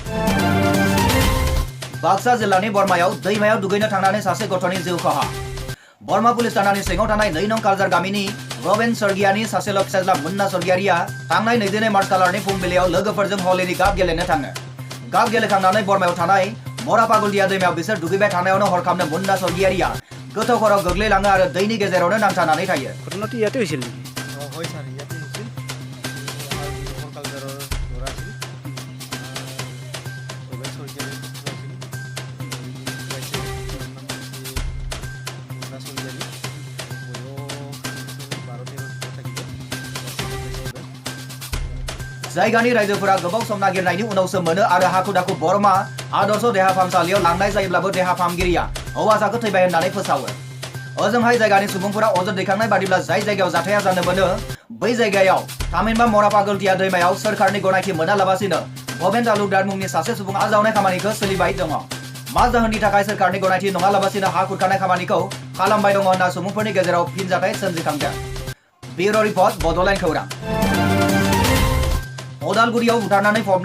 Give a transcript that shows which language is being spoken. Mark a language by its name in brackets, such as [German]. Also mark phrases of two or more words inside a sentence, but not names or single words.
[Bodo] बाक्सा जिल्लानि बरमायाव दैमायाव दुगैनो थांनानै सासे गथ'नि जिउ खहा बरमा पुलिस थानानि सिङाव थानाय 2 नं कालजार गामिनि रबेन सर्गियानि सासेल' फिसाज्ला मुन्ना सर्गियारिया थांनाय 22 मार्च खालारनि फुंबिलियाव लोगोफोरजों हलिनि गाब गेलेनो थाङो गाब गेलेखांनानै बरमायाव थानाय मरा पागलदिया दैमायाव बिसोर दुगैबाय थानायावनो हरखाबनो मुन्ना सर्गियारिया गोथौ खराव गोग्लैलाङो आरो दैनि गेजेरावनो नांथानानै थायो [Assamese] ঘটনাটো ইয়াতে হৈছিল নেকি হয় স্যার ইয়াতে হৈছিল আমাৰ কালচাৰৰ ল'ৰা আছিল ৰবেন শইকীয়াৰ আছিল মুন্না শইকীয়াৰী [Bodo] जायगानि रायजोफोरा गोबाव सम नागिरनायनि उनावसो मोनो आरो हाखु दाखु बरमा आदर्श देहा फाहामसालियाव लांनाय जायोब्लाबो देहा फाहामगिरिया हौवासाखौ थैबाय होननानै फोसावो ओजोंहाय जायगानि सुबुंफोरा अजद दैखांनाय बादिब्ला जाय जायगायाव जाथाया जानो मोनो बै जायगायाव थामहिनबा मरा पागलदिया दैमायाव सोरखारनि गनायथि मोनालाबासिनो भबेन तालुकदार मुंनि सासे सुबुं आजावनाय खामानिखौ सोलिबाय दङ मा जाहोननि थाखाय सोरखारनि गनायथि नङालाबासिनो हा खुरखानाय खामानिखौ खालामबाय दङ होनना सुबुंफोरनि गेजेराव फिनजाथाय सोमजिखांदों [English] bureau report [Bodo] बड'लेण्ड खौरां अदालगुरियाव बुथारनानै फबना